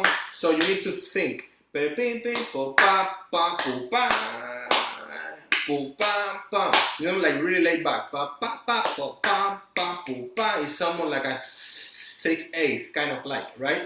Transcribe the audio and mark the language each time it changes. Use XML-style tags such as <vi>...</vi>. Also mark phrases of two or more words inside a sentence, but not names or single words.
<en>So you need to think pi pi pi po pa pa po pa po pam pam. Like really laid back. Pa pa pa po pam pa po pa is somewhat like a 6/8 kind of like, right?</en>